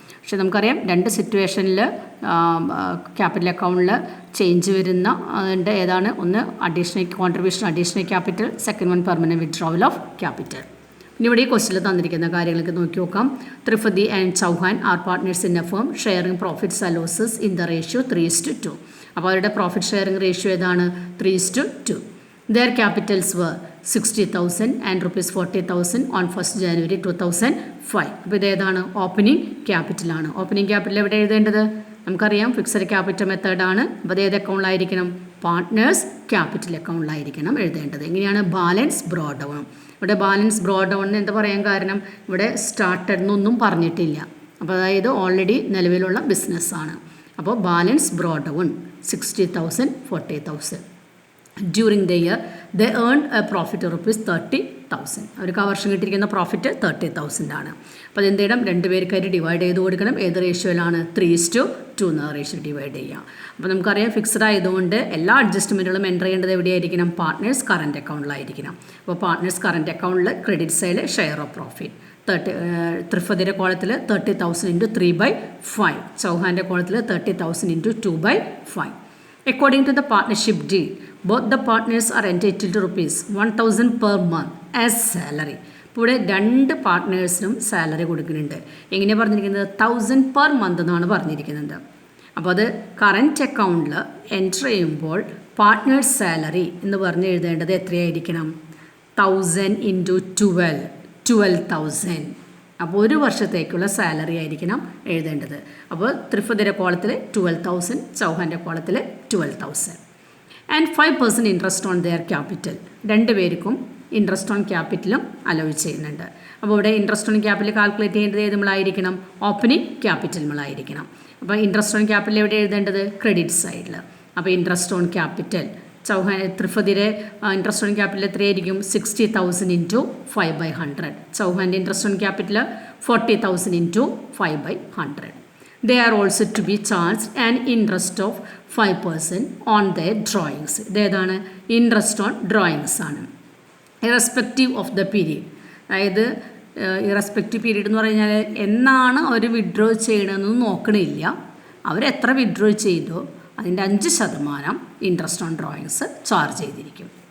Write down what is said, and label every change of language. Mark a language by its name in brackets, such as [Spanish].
[Malayalam] പക്ഷേ നമുക്കറിയാം 2 സിറ്റുവേഷനിൽ ക്യാപിറ്റൽ അക്കൗണ്ടിൽ ചേഞ്ച് വരുന്ന അതിൻ്റെ ഏതാണ്, ഒന്ന് additional contribution additional capital, [English] Second one permanent withdrawal of capital. [Malayalam] ഇനി ഇവിടെ ഈ ക്വസ്റ്റിൽ തന്നിരിക്കുന്ന കാര്യങ്ങൾക്ക് നോക്കി നോക്കാം. [English] Tripathi and Chauhan are partners in a firm sharing profits and losses in the ratio 3:2. [Malayalam] അപ്പോൾ അവരുടെ പ്രോഫിറ്റ് ഷെയറിംഗ് റേഷ്യോ ഏതാണ്, 3:2. [English] Their capitals were 60,000 and ₹40,000 on 1st January 2005. [Malayalam] അപ്പോൾ ഇതേതാണ്, ഓപ്പണിംഗ് ക്യാപിറ്റലാണ്. ഓപ്പണിംഗ് ക്യാപിറ്റൽ എവിടെ എഴുതേണ്ടത്, നമുക്കറിയാം ഫിക്സഡ് ക്യാപിറ്റൽ മെത്തേഡാണ്. അപ്പോൾ അത് ഏത് അക്കൗണ്ടിലായിരിക്കണം, പാർട്ട്നേഴ്സ് ക്യാപിറ്റൽ അക്കൗണ്ടിലായിരിക്കണം എഴുതേണ്ടത്. എങ്ങനെയാണ്, ബാലൻസ് ബ്രോഡ് ഡൗൺ. ഇവിടെ ബാലൻസ് ബ്രോഡ് ഡൗൺ എന്താ പറയാൻ കാരണം, ഇവിടെ സ്റ്റാർട്ടഡ് എന്നൊന്നും പറഞ്ഞിട്ടില്ല. അപ്പോൾ അതായത് ഓൾറെഡി നിലവിലുള്ള ബിസിനസ്സാണ്. അപ്പോൾ balance broad down 60,000, 40,000. [English] During the year they earn a profit ₹30,000. [Malayalam] അവർക്ക് ആ വർഷം കിട്ടിയിരിക്കുന്ന പ്രോഫിറ്റ് 30,000 ആണ്. അപ്പോൾ അതെന്ത് ചെയ്യണം, 2 പേർക്കായിട്ട് ഡിവൈഡ് ചെയ്ത് കൊടുക്കണം. ഏത് റേഷ്യോയിലാണ്, 3:2 എന്ന റേഷ്യോ ഡിവൈഡ് ചെയ്യാം. അപ്പോൾ നമുക്കറിയാം ഫിക്സഡ് ആയതുകൊണ്ട് എല്ലാ അഡ്ജസ്റ്റ്മെൻറ്റുകളും എൻ്റർ ചെയ്യേണ്ടത് എവിടെയായിരിക്കണം, പാർട്ട്നേഴ്സ് കറൻറ്റ് അക്കൗണ്ടിലായിരിക്കണം. അപ്പോൾ പാർട്ട്നേഴ്സ് കറൻറ്റ് അക്കൗണ്ടിൽ ക്രെഡിറ്റ് സൈഡിൽ ഷെയർ ഓഫ് പ്രോഫിറ്റ് ത്രിഫദിൻ്റെ കോളത്തിൽ 30,000 × 3/5, ചൗഹാൻ്റെ കോളത്തിൽ 30,000 × 2/5. [English] According to the partnership deed, both the partners are entitled to ₹1,000 per month as salary. [Malayalam] ഇപ്പോൾ ഇവിടെ 2 പാർട്ട്നേഴ്സിനും സാലറി കൊടുക്കുന്നുണ്ട്. എങ്ങനെയാണ് പറഞ്ഞിരിക്കുന്നത്, [English] 1,000 per month [Malayalam] എന്നാണ് പറഞ്ഞിരിക്കുന്നത്. അപ്പോൾ അത് കറൻറ്റ് അക്കൗണ്ടിൽ എൻറ്റർ ചെയ്യുമ്പോൾ പാർട്ട്നേഴ്സ് സാലറി എന്ന് പറഞ്ഞ് എഴുതേണ്ടത് എത്രയായിരിക്കണം, 1,000 × 12,000. അപ്പോൾ 1 വർഷത്തേക്കുള്ള സാലറി ആയിരിക്കണം എഴുതേണ്ടത്. അപ്പോൾ ത്രിഫദിൻ്റെ കോളത്തിൽ 12,000, ചൗഹാൻ്റെ കോളത്തിൽ 12,000. [English] And 5% interest on their capital. [Malayalam] 2 പേർക്കും ഇൻട്രസ്റ്റ് ഓൺ ക്യാപിറ്റലും അലോ ചെയ്യുന്നുണ്ട്. അപ്പോൾ ഇവിടെ ഇൻട്രസ്റ്റ് ഓൺ ക്യാപിറ്റൽ കാൽക്കുലേറ്റ് ചെയ്യേണ്ടത് ഏത് നമ്മളായിരിക്കണം, ഓപ്പണിംഗ് ക്യാപിറ്റൽ നമ്മളായിരിക്കണം. അപ്പോൾ ഇൻട്രസ്റ്റ് ഓൺ ക്യാപിറ്റൽ എവിടെ എഴുതേണ്ടത്, ക്രെഡിറ്റ് സൈഡിൽ. അപ്പോൾ interest on capital Chauhan ത്രിഫദിരെ interest on capital എത്രയായിരിക്കും, 60,000 × 5/100. ചൗഹാൻ്റെ interest on capital 40,000 × 5/100. [English] They are also to be charged an interest of 5% on their drawings. [Malayalam] ഇതേതാണ്, interest on drawings ആണ്. [English] irrespective of the period, [Malayalam] അതായത് irrespective period എന്ന് പറഞ്ഞു കഴിഞ്ഞാൽ എന്നാണ് അവർ withdraw ചെയ്യണമെന്ന് നോക്കണില്ല. അവരെത്ര withdraw ചെയ്തോ അതിൻ്റെ 5% ഇൻട്രസ്റ്റ് ഓൺ ഡ്രോയിങ്സ് ചാർജ് ചെയ്തിരിക്കും.